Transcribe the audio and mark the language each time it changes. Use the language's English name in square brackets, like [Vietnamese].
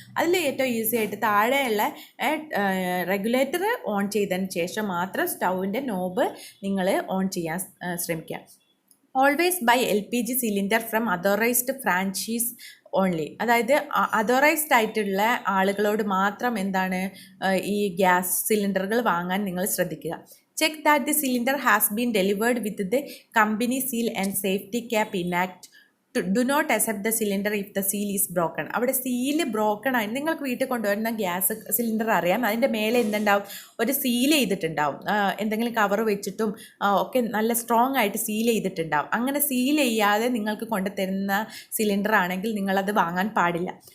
[Malayalam] അതിൽ ഏറ്റവും ഈസി ആയിട്ട് താഴെയുള്ള റെഗുലേറ്റർ ഓൺ ചെയ്തതിന് ശേഷം മാത്രം സ്റ്റൗവിൻ്റെ നോബ് നിങ്ങൾ ഓൺ ചെയ്യാൻ ശ്രമിക്കുക. [English] Always buy LPG cylinder from authorised franchise only. [Malayalam] അതായത് അതോറൈസ്ഡ് ആയിട്ടുള്ള ആളുകളോട് മാത്രം എന്താണ് ഈ ഗ്യാസ് സിലിണ്ടറുകൾ വാങ്ങാൻ നിങ്ങൾ ശ്രദ്ധിക്കുക. [English] Check that the cylinder has been delivered with the company seal and safety cap intact. Do not accept the cylinder if the seal is broken. [Malayalam] അവിടെ സീല് ബ്രോക്കൺ ആയി നിങ്ങൾക്ക് വീട്ടിൽ കൊണ്ടുവരുന്ന ഗ്യാസ് സിലിണ്ടർ അറിയാം, അതിൻ്റെ മേലെ എന്തുണ്ടാവും, ഒരു സീൽ ചെയ്തിട്ടുണ്ടാവും, എന്തെങ്കിലും കവർ വെച്ചിട്ടും ഒക്കെ നല്ല സ്ട്രോങ് ആയിട്ട് സീൽ ചെയ്തിട്ടുണ്ടാവും. അങ്ങനെ സീൽ ചെയ്യാതെ നിങ്ങൾക്ക് കൊണ്ടുതരുന്ന സിലിണ്ടർ ആണെങ്കിൽ നിങ്ങളത് വാങ്ങാൻ പാടില്ല.